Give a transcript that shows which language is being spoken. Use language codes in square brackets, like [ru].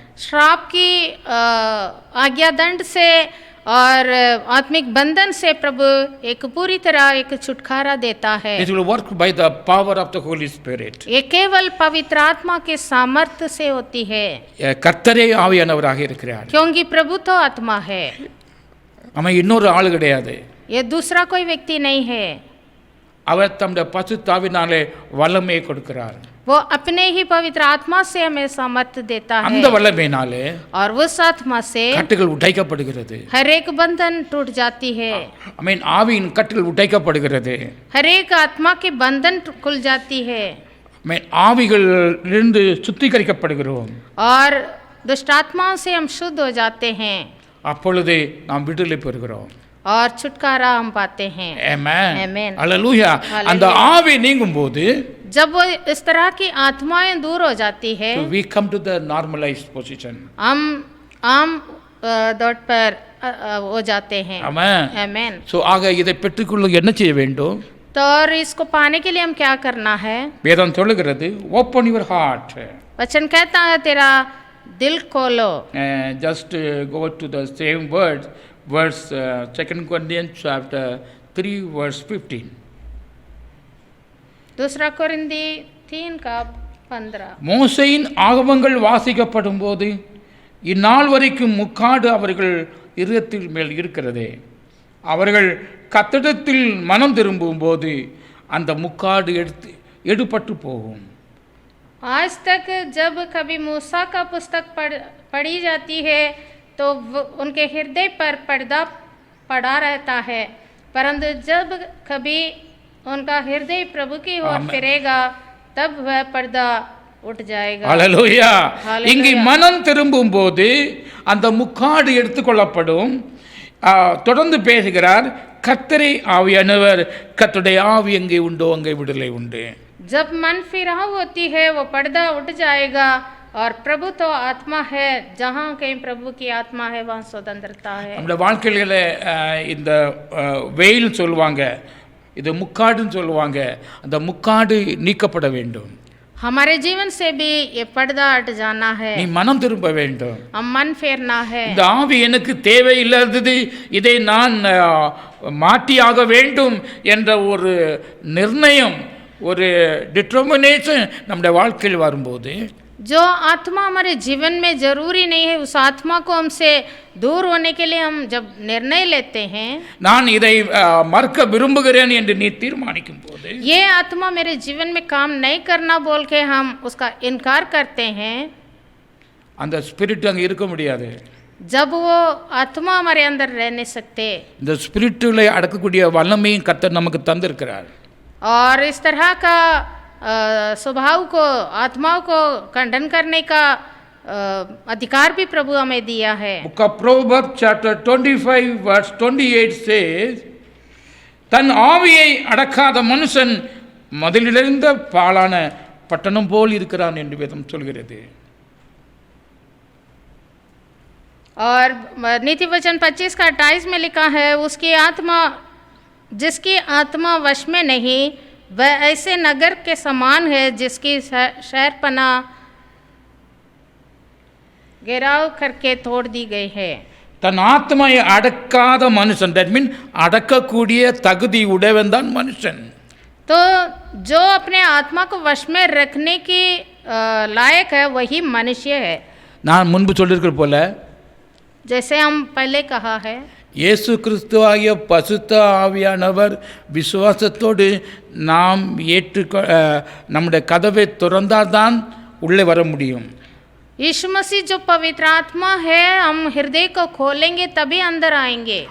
[hi] श्राप की आज्ञा दंड से और आत्मिक बंधन से प्रभु एक पूरी तरह एक छुटकारा देता है। [en] It will work by the power of the Holy Spirit. [hi] ये केवल पवित्र आत्मा के सामर्थ्य से होती है, [ta] கர்த்தரே ஆவியானவராக இருக்கிறார். [hi] क्योंकि प्रभु तो आत्मा है, [ta] அவன் இன்னொரு ஆள் கிடையாது. [hi] ये दूसरा कोई व्यक्ति नहीं है। [ta] அவர் தம்முடைய பசுத்த ஆவினாலே வல்லமையை கொடுக்கிறார். [hi] वो अपने ही पवित्र आत्मा से हमें सामर्थ्य देता है, [ta] அந்த வல்லமையினாலே [hi] और उस आत्मा से [ta] கட்டுகள் உடைக்கப்படுகிறது. [hi] हर एक बंधन टूट जाती है। [ta] ஆவியின் கட்டுகள் உடைக்கப்படுகிறது. [hi] हर एक आत्मा के बंधन खुल जाती है। [ta] ஆவிகளிலிருந்து சுத்திகரிக்கப்படுகிறோம். [hi] और दुष्ट आत्माओं से हम शुद्ध हो जाते हैं, [ta] அப்பொழுது நாம் விடுதலை பெறுகிறோம். [hi] और छुटकारा हम पाते हैं। [ta] ஆமென். [hi] आमेन। [ta] அல்லேலூயா. அந்த ஆவி நீங்கும்போது [hi] जब वो इस तरह की आत्माएं दूर हो जाती है, [en] we come to the normalized position. [hi] हम आम दौड़ पर हो जाते हैं। [ta] ஆமென். [hi] आमेन। [ta] சோ ஆக இதை பெற்றுக்கொள்ள என்ன செய்ய வேண்டும்? [hi] तो और इसको पाने के लिए हम क्या करना है? [ta] வேதம் சொல்லுகிறது, [en] open your heart. [hi] वचन कहता है तेरा दिल खोलो। [en] Just go to the same verse 2 Corinthians chapter 3 verse 15. [hi] दूसरा कोरिन्थी 3:15। [ta] மோசேயின் ஆகமங்கள் வாசிக்கப்படும் போது இந்நாள் வரைக்கும் முக்காடு அவர்கள் இருதயத்தின் மேல் இருக்கிறதே. அவர்கள் கத்திடத்தில் மனம் திரும்பும் போது அந்த முக்காடு எடுபட்டு போகும். [hi] आज तक जब कभी मूसा का पुस्तक पढ़ी जाती है तो उनके हृदय पर पर्दा पड़ा रहता है, परंतु जब कभी उनका हृदय प्रभु की ओर फिरेगा तब वह पर्दा उठ जाएगा। [ta] ஹல்லேலூயா. இங்கு மனம் திரும்பும் போது அந்த முக்காடு எடுத்துக்கொள்ளப்படும். தொடர்ந்து பேசுகிறார், கர்த்தரே ஆவியானவர், கர்த்தருடைய ஆவி எங்கே உண்டோ அங்கே விடுதலை உண்டு. [hi] जब मन फिराव होती है वो पर्दा उठ जाएगा, और प्रभु तो आत्मा है, जहाँ कहीं प्रभु की आत्मा है वहाँ स्वतंत्रता है। [ta] நம்முடைய வாழ்க்கையில இந்த வெயில் சொல்லுவாங்க, இது முக்காடுன்னு சொல்லுவாங்க. அந்த முக்காடு நீக்கப்பட வேண்டும். [hi] हमारे जीवन से भी ये पर्दा हट जाना है, [ta] நீ மனம் திரும்ப வேண்டும். [hi] हम मन फेरना है। [ta] இந்த ஆவி எனக்கு தேவையில்லாதது, இதை நான் மாற்றியாக வேண்டும் என்ற ஒரு நிர்ணயம், ஒரு டிட்டர்மினேஷன் நம்முடைய வாழ்க்கையில் வரும்போது, [hi] जो आत्मा हमारे जीवन में जरूरी नहीं है, उस आत्मा को हमसे दूर होने के लिए हम जब निर्णय लेते हैं, [ta] நான் இதை மறக்க விரும்புகிறேன் என்று நீ தீர்மானிக்கும் போது, [hi] ये आत्मा मेरे जीवन में काम नहीं करना बोल के हम उसका इनकार करते हैं, [ta] அந்த ஸ்பிரிட் அங்கே இருக்க முடியாது. [hi] जब वो आत्मा हमारे अंदर रह नहीं सकते। [ta] இந்த ஸ்பிரிட்டுகளை அடக்கக்கூடிய வல்லமையும் கர்த்தர் நமக்கு தந்திருக்கிறார். [hi] और इस तरह का स्वभाव को, आत्माओं को खंडन करने का अधिकार भी प्रभु हमें दिया है। [en] Book of Proverbs chapter 25 verse 28 says, [ta] தன் ஆவியை அடக்காத மனுஷன் மதிலிழந்த பாழான பட்டணம் போல் இருக்கிறான் என்று வேதம் சொல்கிறது. [hi] और नीति वचन 25 का 28 में लिखा है, उसकी आत्मा जिसकी आत्मा वश में नहीं वह ऐसे नगर के समान है जिसकी शहरपना घेराव करके तोड़ दी गई है। [ta] தன் ஆத்மையை அடக்காத மனுஷன், தட் மீன் அடக்கக்கூடிய தகுதி உடையவன் தான் மனுஷன். [hi] तो जो अपने आत्मा को वश में रखने की लायक है वही मनुष्य है। [ta] நான் முன்பு சொல்லியிருக்கிற போல, [hi] जैसे हम पहले कहा है, [ta] இயேசு கிறிஸ்துவாகிய பசுத்த ஆவியானவர் விசுவாசத்தோடு நாம் நம்முடைய கதவை திறந்தால்தான் உள்ளே வர முடியும். [hi] यीशु मसीह जो पवित्र आत्मा है, हम हृदय को खोलेंगे तभी अंदर आएंगे।